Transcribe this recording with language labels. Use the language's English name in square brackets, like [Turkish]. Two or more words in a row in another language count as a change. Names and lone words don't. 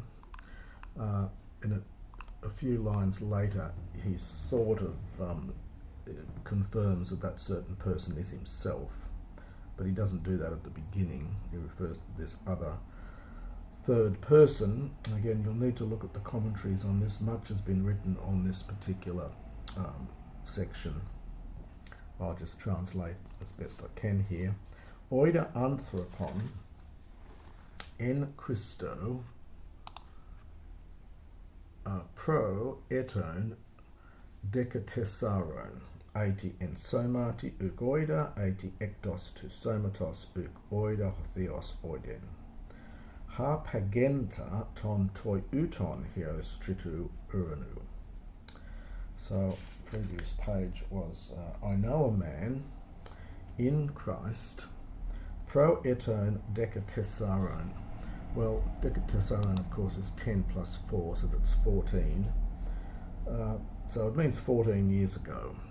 [English] In a few lines later, he sort of confirms that certain person is himself, but he doesn't do that at the beginning. He refers to this other third person. Again, you'll need to look at the commentaries on this. Much has been written on this particular section. I'll just translate as best I can here. [Greek] Οἶδα ἄνθρωπον ἐν Χριστῷ πρὸ ἐτῶν δεκατεσσάρων εἴτε ἐν σώματι οὐκ οἶδα εἴτε ἐκτὸς τοῦ σώματος οὐκ οἶδα ὁθεὸς οἶδεν. ἁρ παγέντα τὸν τοι οῦτον ἕως τρίτου οὐρανοῦ. [English] So previous page was I know a man in Christ [Greek] πρὸ ἐτῶν δεκατεσσάρων. [English] Well, decatesaron of course is 10 plus 4, so that's 14. So it means 14 years ago.